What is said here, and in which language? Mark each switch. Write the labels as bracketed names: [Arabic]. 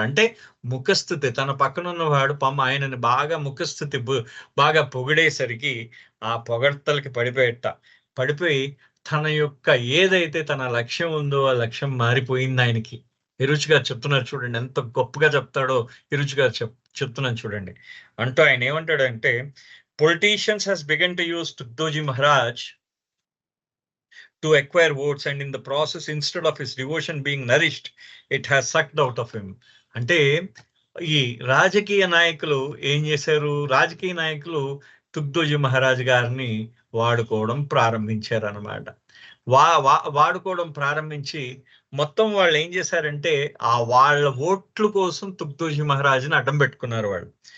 [Telugu] అంటే ముఖస్థుతి, తన పక్కన ఉన్నవాడు ఆయనని బాగా ముఖస్థుతి బాగా పొగిడేసరికి ఆ పొగడ్తలకి పడిపోయి తన యొక్క ఏదైతే తన లక్ష్యం ఉందో ఆ లక్ష్యం మారిపోయింది ఆయనకి. ఇరుచి గారు చెప్తున్నారు చూడండి, ఎంత గొప్పగా చెప్తాడో ఇరుచి గారు చెప్తున్నాను చూడండి. అంటూ ఆయన ఏమంటాడంటే, [English] politicians has begun to use Tughdji Maharaj to acquire votes, and in the process, instead of his devotion being nourished, it has sucked out of him. [Telugu] అంటే ఈ రాజకీయ నాయకులు ఏం చేశారు? రాజకీయ నాయకులు తుగ్దోజీ మహారాజ్ గారిని వాడుకోవడం ప్రారంభించారు అన్నమాట. వాడుకోవడం ప్రారంభించి మొత్తం వాళ్ళు ఏం చేశారంటే వాళ్ళ ఓట్ల కోసం తుగ్దోజీ మహారాజ్ని అడ్డం పెట్టుకున్నారు వాళ్ళు.